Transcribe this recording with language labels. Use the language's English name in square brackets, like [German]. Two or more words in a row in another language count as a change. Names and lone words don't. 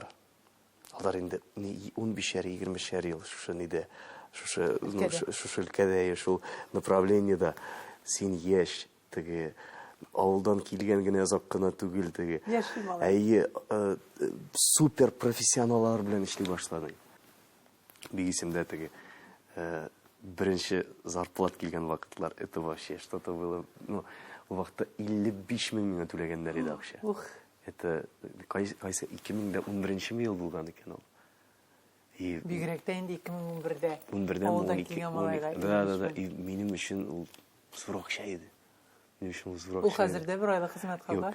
[Tatar] Алар инде 15-20 ел шушы ниде, шушы өлкәдә, шул направлениедә син яшь, теге ауылдан килгән генә язак кына түгел, теге. Супер профессионаллар белән эшли башладың. Бик исемдә теге беренче зарплат килгән вакытлар, [Russian] это вообще что-то было. [Tatar] Ну, у вакытта 55 мең миңа түләгәннәр иде акча. Это кайсы 2011 ел булган икән ул. Бигрәк тә инде 2011дә. 11дә Авылдан килгән малайга. Да. Минем өчен ул зур акча иде. Ул хәзердә бер айлык хезмәт кала.